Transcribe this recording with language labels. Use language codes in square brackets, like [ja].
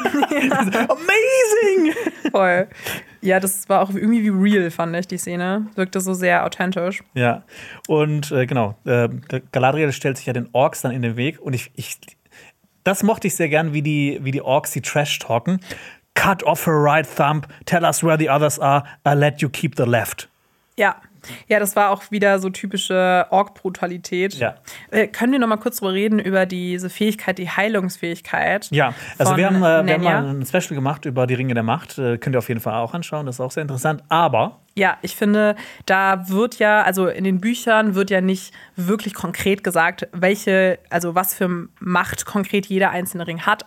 [de] Ja. Amazing! Voll. Ja, das war auch irgendwie wie real, fand ich, die Szene. Wirkte so sehr authentisch. Ja, und Galadriel stellt sich ja den Orks dann in den Weg und ich das mochte ich sehr gern, wie die Orks die Trash-talken. [en] Cut off her right thumb, tell us where the others are, I'll let you keep the left. [de] Ja, das war auch wieder so typische Ork-Brutalität. Ja. Können wir noch mal kurz drüber reden, über diese Fähigkeit, die Heilungsfähigkeit? Ja, also wir haben mal ein Special gemacht über die Ringe der Macht. Könnt ihr auf jeden Fall auch anschauen, das ist auch sehr interessant. Aber Ja, ich finde, da wird ja, also in den Büchern wird ja nicht wirklich konkret gesagt, welche, also was für Macht konkret jeder einzelne Ring hat.